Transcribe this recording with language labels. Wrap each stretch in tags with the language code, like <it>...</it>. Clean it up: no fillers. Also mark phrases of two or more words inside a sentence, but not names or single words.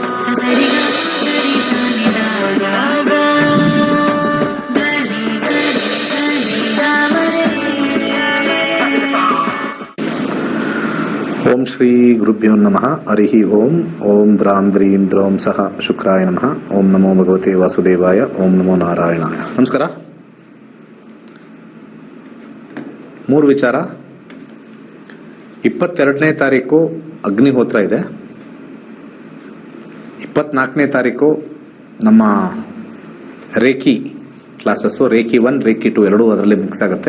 <sa>ಓಂ ಶ್ರೀ ಗುರುಭ್ಯೋ ನಮಃ. ಹರಿ ಓಂ. ಓಂ ದ್ರಾಂ ದ್ರೀಂ ದ್ರೌಂ ಸಹ ಶುಕ್ರಾಯ ನಮಃ. ಓಂ ನಮೋ ಭಗವತೆ ವಾಸುದೇವಾಯ. ಓಂ ನಮೋ ನಾರಾಯಣಾಯ.</sa> <kn>ನಮಸ್ಕಾರ. 3 ವಿಚಾರ. 22ನೇ ತಾರೀಕು ಅಗ್ನಿಹೋತ್ರ ಇದೆ. 24ನೇ ತಾರೀಕು ನಮ್ಮ ರೇಖಿ ಕ್ಲಾಸಸ್ಸು, ರೇಖಿ 1 ರೇಖಿ 2 ಎರಡೂ ಅದರಲ್ಲಿ ಮಿಕ್ಸ್ ಆಗುತ್ತೆ.</kn>